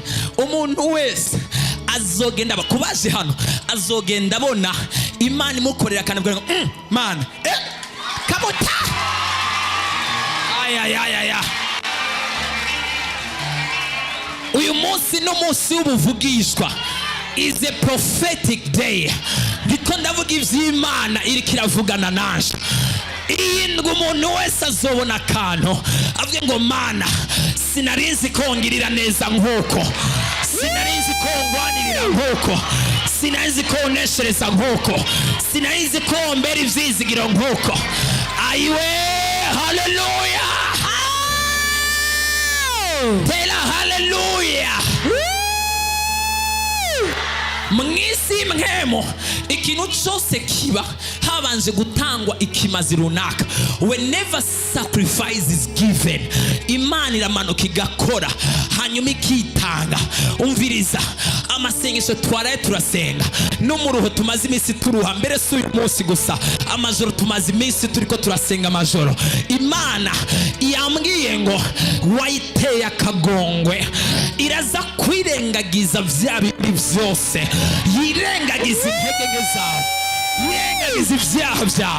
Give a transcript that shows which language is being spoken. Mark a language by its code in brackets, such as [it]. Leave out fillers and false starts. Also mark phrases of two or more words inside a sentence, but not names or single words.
[rn] Umuntu wese azogenda bakubaje hano, azogenda abona Imana imukorera akanabwira ngo Mana kamuta aya. Uyu munsi no munsi w'ubuvugishwa [en] is a prophetic day. [rn] Ndiko ndavuga ivy'Imana iriko iravugana naje. Indwi umuntu wese azobona akantu avuge ngo Mana sinarinzi kongirira neza nk'uko, sinarinzi kongwanirira nk'uko, sinarinzi koneshereza nk'uko, sinarinzi kombera ivyizigiro nk'uko. Ayiwe haleluya, tera haleluya. Mwisi mhemo ikintu cyose kiba habanje gutangwa ikimazi runaka. [en] Whenever sacrifice is given, [rn] Imana iramanuka igakora, hanyuma ikitanga. Umviriza, amasengesho twaraye turasenga, n'umuruho tumaze iminsi turuha, mbere si uyu munsi gusa, amajoro tumaze iminsi turiko turasenga amajoro. Imana yambwiye ngo wayiteye akagongwe, iraza kwirengagiza vya bindi vyose, yirengagiza intege zawe, yirengagiza ivyaha vyawe.